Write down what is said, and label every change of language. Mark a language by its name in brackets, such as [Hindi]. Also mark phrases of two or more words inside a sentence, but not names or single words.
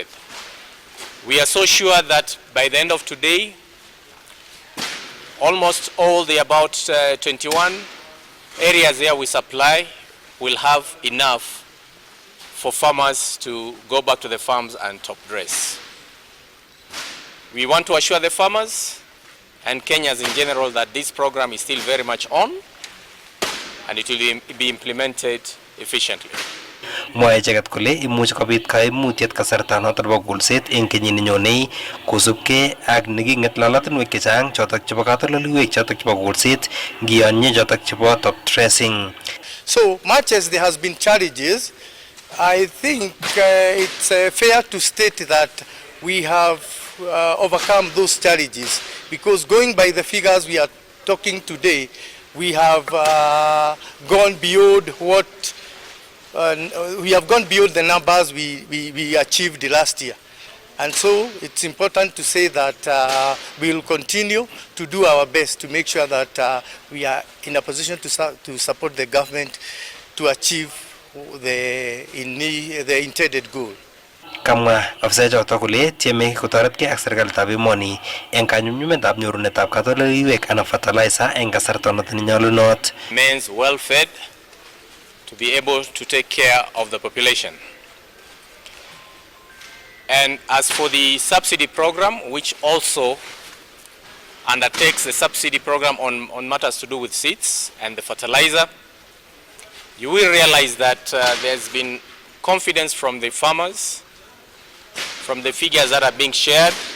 [English] We are so sure that by the end of today, almost all the about 21 areas there we supply will have enough for farmers to go back to the farms and top dress. We want to assure the farmers and Kenyans in general that this program is still very much on and it will be implemented efficiently. [Kalenjin] Mwae icheket kole imuch kobit kaimutiet kasarta noto nebo kulset eng kenyit nenyonei kosubkei ak neking'et lolotinwek chechang chotok chebo katoldoleiwek chotok chebo kulset ngiyonye chotok chebo [English] top dressing. So much as there has been challenges, I think it's fair to state that we have overcome those challenges, because going by the figures we are talking today, we have gone beyond what we have gone beyond the numbers we achieved last year. And so it's important to say that we will continue to do our best to make sure that we are in a position to support the government to achieve the intended goal. [Kalenjin] Kamwa afisa chotok kole tieme kotoretkei ak serikalitab emoni eng kanyumnyumetab nyorunetab katoldoleiwek anan fertilizer eng kasarta noto nenyolunot. [English] Remains well fed to be able to take care of the population. And as for the subsidy program, which also undertakes the subsidy program on matters to do with seeds and the fertilizer, you will realize that there's been confidence from the farmers, from the figures that are being shared.